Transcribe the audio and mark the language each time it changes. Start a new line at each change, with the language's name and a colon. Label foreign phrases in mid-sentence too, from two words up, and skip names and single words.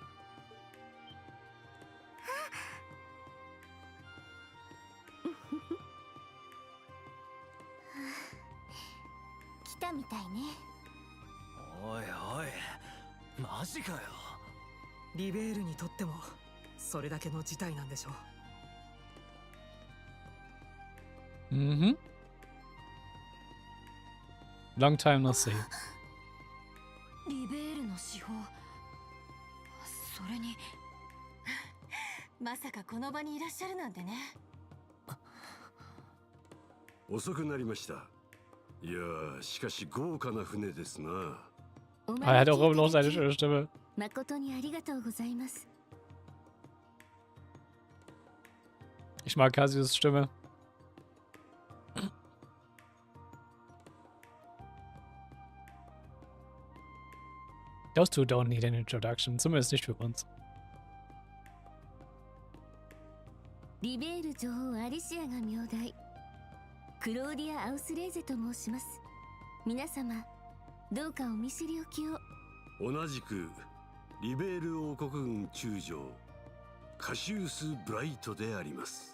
Japanese: 来たみたいね。おいおい、マジかよ。リベールにとってもそれだけの事態なんでしょう。
English: Mhm. Long time no see.
Japanese: リベールの司法、それにまさかこの場にいらっしゃるなんてね。遅くなりました。いやー、しかし豪華な船ですな。
German: Er hat auch immer noch seine schöne Stimme.
Japanese: 誠にありがとうございます。
German: Ich mag Casius Stimme.
English: Those two don't need an introduction,
German: zumindest nicht für uns.
Japanese: リベール女王アリシアが名代。クローディア・アウスレーゼと申します。皆様、どうかお見知りおきを。同じくリベール王国軍中将カシウス・ブライトであります。